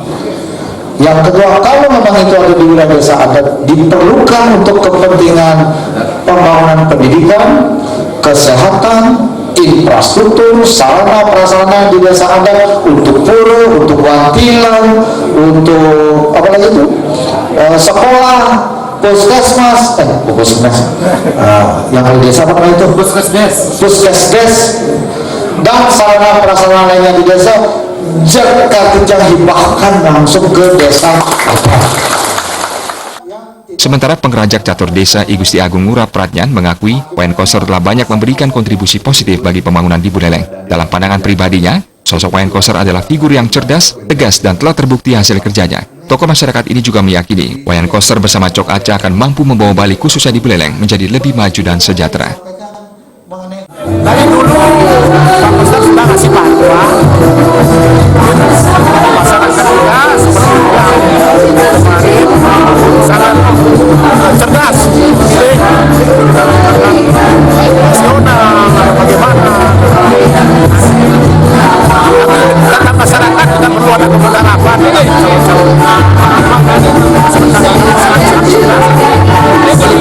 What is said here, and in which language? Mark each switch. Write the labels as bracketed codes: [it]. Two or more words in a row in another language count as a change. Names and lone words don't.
[id] Yang kedua, kalau memang itu ada di wilayah desa adat, diperlukan untuk kepentingan pembangunan pendidikan, kesehatan, infrastruktur, sarana prasarana di desa adat, untuk pura, untuk wantilan, untuk apa lagi itu, sekolah, puskesmas, yang di desa apa itu? Puskesdes, dan sarana prasarana lainnya di desa. Jika hibahkan langsung ke desa. Sementara pengerajak catur desa I Gusti Agung Ngurah Pradnyan mengakui Wayan Koster telah banyak memberikan kontribusi positif bagi pembangunan di Buleleng. Dalam pandangan pribadinya, sosok Wayan Koster adalah figur yang cerdas, tegas, dan telah terbukti hasil kerjanya. Tokoh masyarakat ini juga meyakini Wayan Koster bersama Cok Aceh akan mampu membawa Bali khususnya di Buleleng menjadi lebih maju dan sejahtera. Dari dulu Pak Koster sudah ngasih bantuan masyarakat juga seperti yang kemarin sangat cerdas, nasional bagaimana tentang masyarakat tidak perlu ada kemudaratan ini calon-calon sebentar ini sangat cerdas.